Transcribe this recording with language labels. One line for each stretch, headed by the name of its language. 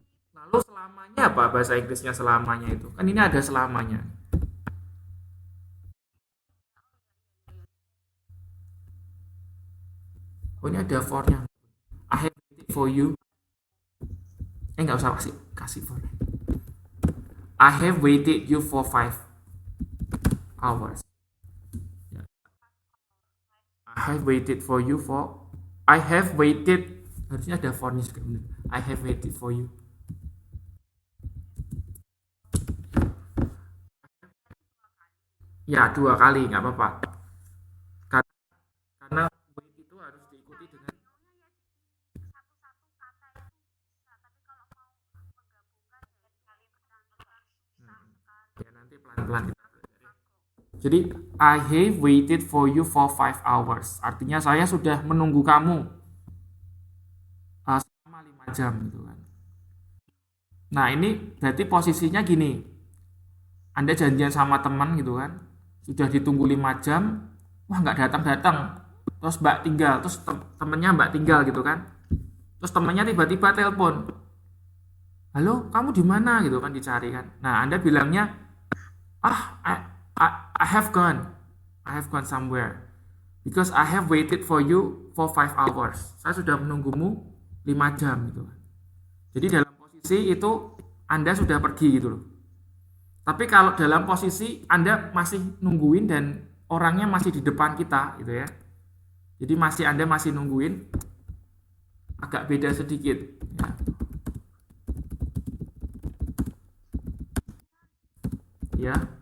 Indonesian: Lalu selamanya apa bahasa Inggrisnya, selamanya itu? Kan ini ada selamanya. Oh, ini ada for-nya.
English: I have waited for you.
Indonesian: Nggak usah kasih kasih for.
English: I have waited you for 5 hours. Ya. I have waited for you for. I have waited.
Indonesian: Harusnya ada for-nya juga benar.
English: I have waited for you.
Indonesian: Ya, 2 kali nggak apa-apa. Karena wait itu harus diikuti dengan. Ya, nanti pelan-pelan kita belajar ya.
English: Jadi I have waited for you for 5 hours.
Indonesian: Artinya saya sudah menunggu kamu selama 5 jam gitu kan. Nah, ini berarti posisinya gini. Anda janjian sama teman gitu kan. Sudah ditunggu 5 jam, wah nggak datang-datang. Terus Mbak tinggal, terus temennya Mbak tinggal gitu kan. Terus temennya tiba-tiba telepon. Halo, kamu di mana gitu kan, dicari kan. Nah, Anda bilangnya, ah,
English: I have gone. I have gone somewhere. Because I have waited for you for 5 hours.
Indonesian: Saya sudah menunggumu 5 jam gitu kan. Jadi dalam posisi itu Anda sudah pergi gitu loh. Tapi kalau dalam posisi Anda masih nungguin dan orangnya masih di depan kita gitu ya. Jadi Anda masih nungguin, agak beda sedikit ya. Ya.